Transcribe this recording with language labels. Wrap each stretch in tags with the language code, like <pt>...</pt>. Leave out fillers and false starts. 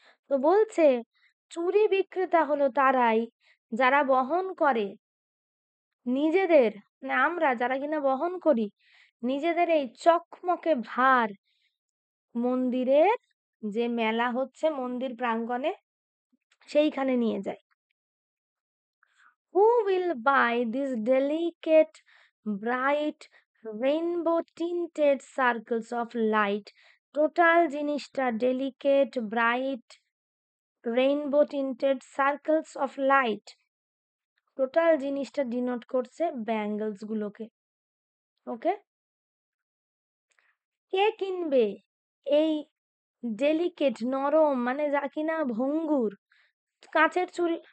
<bn>তো বলছে চুড়ি বিক্রেতা হলো তারাই যারা বহন করে নিজেদের, মানে আমরা যারা কিনা বহন করি নিজেদের এই চকমকে ভার মন্দিরের যে মেলা হচ্ছে মন্দির প্রাঙ্গণে, সেইখানে নিয়ে যায়।</bn> <en>Who will buy these delicate bright rainbow tinted circles of light? Total জিনিসটা delicate bright rainbow tinted circles of light, total জিনিসটা denote করছে bangles গুলোকে।</en> <bn>ওকে, কে কিনবে এই ডেলিকেট নরম, মানে যা কিনা ভঙ্গুর কাঁচের চুড়ি,</bn>